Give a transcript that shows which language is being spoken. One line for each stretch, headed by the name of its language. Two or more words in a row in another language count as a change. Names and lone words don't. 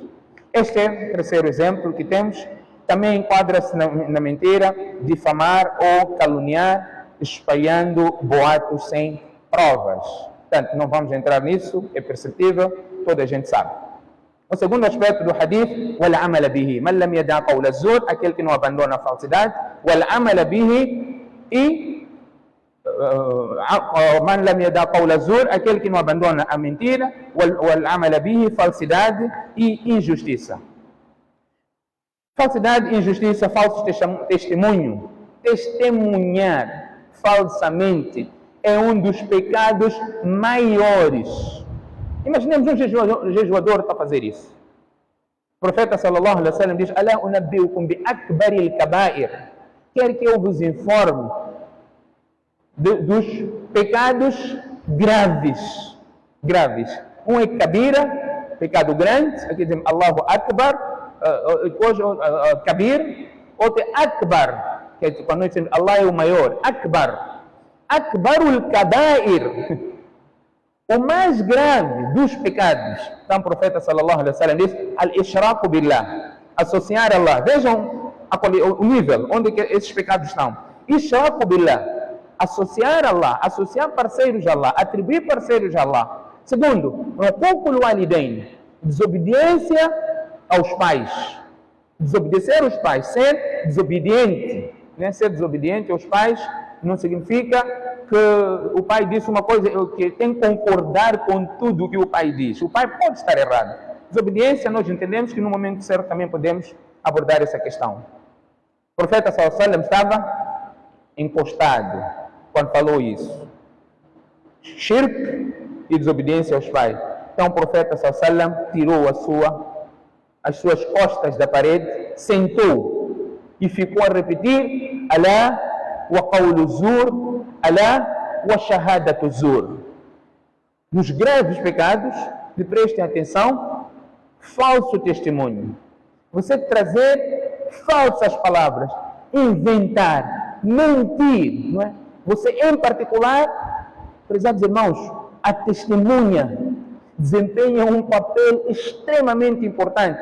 Portuguese: Este é o terceiro exemplo que temos. Também enquadra-se na mentira, difamar ou caluniar, espalhando boatos sem provas. Portanto, não vamos entrar nisso, é perceptível, toda a gente sabe. O segundo aspecto do hadith,
Arabic: والعمل به من لم يدع قول الزور,
Portuguese: aquele que não abandona a falsidade,
Arabic: والعمل به, e من لم يدع قول الزور,
Portuguese: aquele que não abandona a mentira,
Arabic: والعمل به,
Portuguese: falsidade e injustiça. Falsidade, injustiça, falso testemunho, testemunhar falsamente é um dos pecados maiores. Imaginemos um jejuador para fazer isso. O profeta
Arabic: صلى الله عليه وسلم
Portuguese: diz:
Arabic: ألا أنبئكم بأكبر الكبائر.
Portuguese: Quer que eu vos informe dos pecados graves. Um é kabira, pecado grande, aqui dizemos
Arabic: الله أكبر,
Portuguese: depois kabir, outro é akbar, que é quando nós dizemos Allah é o maior, akbar.
Arabic: أكبر الكبائر,
Portuguese: o mais grave dos pecados. Então o profeta
Arabic: صلى الله عليه وسلم
Portuguese: diz:
Arabic: الإشراك بالله,
Portuguese: associar a Allah. Vejam o nível onde esses pecados estão.
Arabic: إشراك بالله,
Portuguese: associar a Allah, associar parceiros a Allah, atribuir parceiros a Allah. Segundo,
Arabic: عقوق الوالدين,
Portuguese: desobediência aos pais. Desobedecer aos pais, ser desobediente. Né? Ser desobediente aos pais não significa que o pai disse uma coisa, que tem que concordar com tudo o que o pai diz. O pai pode estar errado. Desobediência, nós entendemos que no momento certo também podemos abordar essa questão. O profeta
Arabic: صلى الله عليه وسلم
Portuguese: estava encostado quando falou isso. Shirk e desobediência aos pais. Então o profeta
Arabic: صلى الله عليه وسلم
Portuguese: tirou as suas costas da parede, sentou e ficou a repetir:
Arabic: ألا وقول الزور ألا وشهادة الزور.
Portuguese: Nos graves pecados, de prestem atenção, falso testemunho. Você trazer falsas palavras, inventar, mentir, não é? Você, em particular, prezados irmãos, a testemunha desempenha um papel extremamente importante.